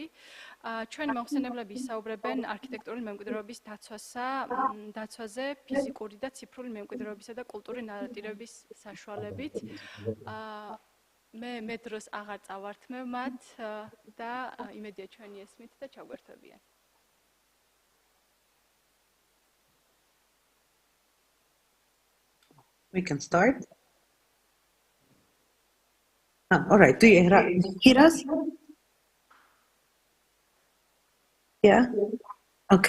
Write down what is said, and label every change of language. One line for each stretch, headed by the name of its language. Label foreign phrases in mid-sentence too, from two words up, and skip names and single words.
Georgian: ჩვენი მომხსენებლები ისაუბრებენ არქიტექტურული მემკვიდრეობის დაცვაზე, ფიზიკური და ციფრული მემკვიდრეობისა და კულტურული ნარატივების საშუალებით. მე დროს აღარ წავართმევ მათ და იმედია ჩვენი ესმით და ჩაგვერთვებიან.
English: We can start. All right. Do you hear us? Yeah. Okay.